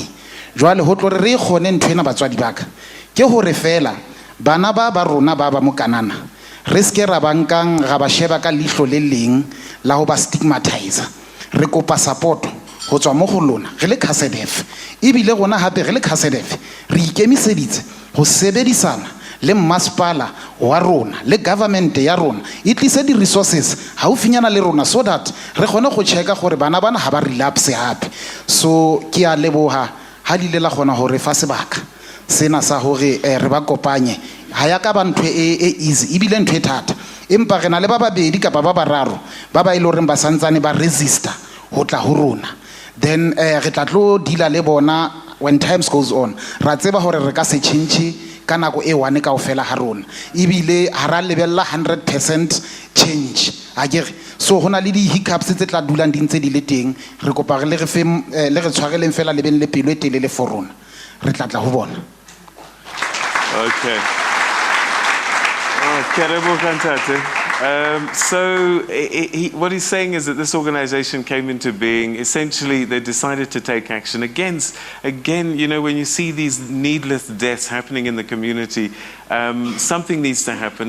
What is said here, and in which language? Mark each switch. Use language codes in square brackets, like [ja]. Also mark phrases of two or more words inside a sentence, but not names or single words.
[st] Jwale ho tlo re kgone nthwena batswadi baka ke hore fela bana ba rona ba mo Kanana re ske ra bankang ga ba sheba ka lihlo le leng la ho ba stigmatize. Re kopa support ho tswa mo go lona re le SABC ebile gona hape re le SABC re ikemiseditse go sebedisana le masipala wa rona le government ya rona e tlise di resources ha o finyana le rona [en] so that [st] re kgone go checka gore bana ha ba relapse hape. So ke a leboha ha di le la gona hore fa sebaka sena sa hore re ba kopanye ha ya ka ba ntwe e easy ebile ntwe thata empa re na le ba babedi ka ba bararo ba ba ile hore ba santsane ba resista ho tla ho rona. Then re tla tlo deala le bona [en] when times goes on. [st] Ra tseba hore re ka se change ka nako e one kaofela ha rona. Ebile ha ra lebella 100% change. Akere so hona le di hiccups tse tla dulang di ntse di le teng. Re kopa le re tshwareleng fela le beng le pelo e telele for rona. Re tla tla ho bona. [en] Okay. So what he's saying is that this organization came into being. Essentially, they decided to take action again, you know, when you see these needless deaths happening in the community, something needs to happen.